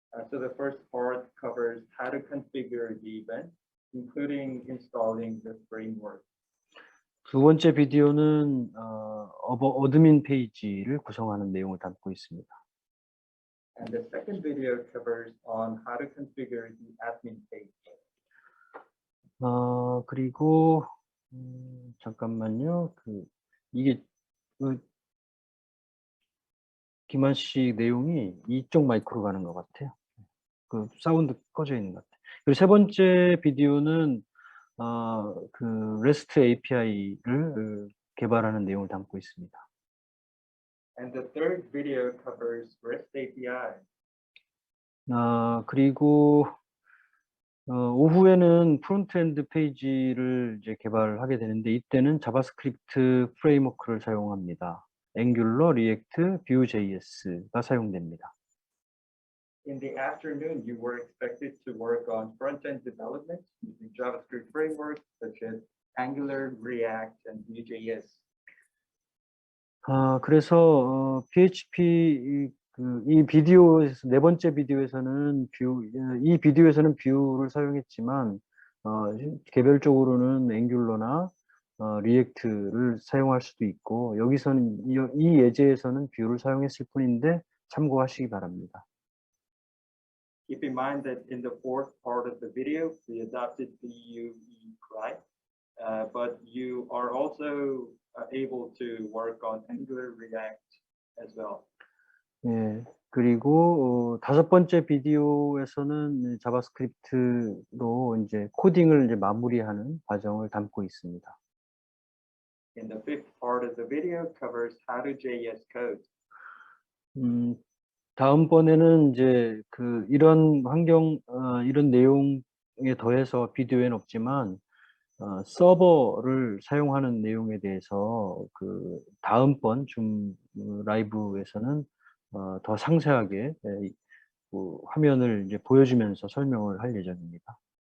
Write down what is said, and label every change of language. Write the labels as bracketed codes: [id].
[en] So the first part covers how to configure the event, including installing the framework. [ko] 두 번째 비디오는 어드민 페이지를 구성하는 내용을 담고 있습니다. [en] And the second video covers on how to configure the admin page. [ko] 그리고 잠깐만요. 이게 김한 씨 내용이 이쪽 마이크로 가는 것 같아요. 그 사운드 꺼져 있는 것 같아요. 그리고 세 번째 비디오는 그 REST API를 개발하는 내용을 담고 있습니다. [en] And the third video covers REST API. [ko] 그리고 오후에는 프론트엔드 페이지를 이제 개발하게 되는데 이때는 자바스크립트 프레임워크를 사용합니다. 앵귤러, 리액트, Vue.js가 사용됩니다. [en] In the afternoon, you were expected to work on front-end development using JavaScript frameworks such as Angular, React, and Vue.js. [ko] 그래서 PHP 이 비디오에서 네 번째 비디오에서는 이 비디오에서는 뷰를 사용했지만 개별적으로는 앵귤러나 리액트를 사용할 수도 있고 여기서는 이 예제에서는 뷰를 사용했을 뿐인데 참고하시기 바랍니다. [en] Keep in mind that in the fourth part of the video, we adopted Vue client, but you are also able to work on Angular, React as well. [ko] 예, 그리고 다섯 번째 비디오에서는 자바스크립트로 이제 코딩을 이제 마무리하는 과정을 담고 있습니다. [en] And the fifth part of the video covers how to JS code. [ko] 다음번에는 이제 이런 이런 내용에 더해서 비디오에는 없지만 서버를 사용하는 내용에 대해서 다음번 줌 라이브에서는 더 상세하게 화면을 이제 보여주면서 설명을 할 예정입니다.